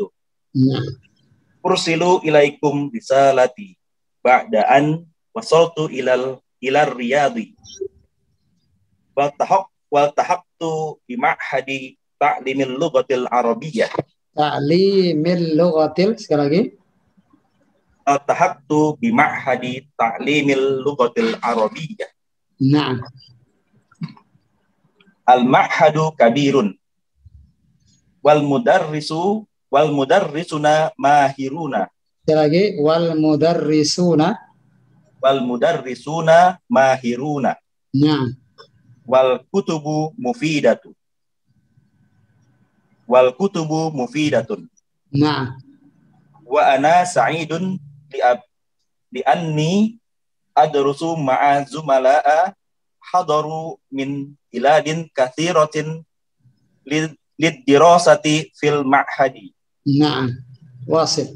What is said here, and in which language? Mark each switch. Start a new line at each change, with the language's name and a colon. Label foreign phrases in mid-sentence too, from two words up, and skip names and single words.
Arabic: أرسل إليكم رسالتي بعد أن وصلت إلى الرياض والتحقت بمعهد تعليم اللغة العربية. تعليم اللغة,
Indonesian: sekali lagi.
Arabic: والتحقت بمعهد تعليم اللغة العربية. Na'am. المعهد كبير والمدرسون ماهرون.
Indonesian: Sekali lagi,
Arabic: والمدرسون ماهرون. Nah. والكتب مفيدة. Nah. وأنا سعيد لأني أدرس مع زملاء حضروا من بلاد كثيرة للدراسة في المعهد. نعم. واصل.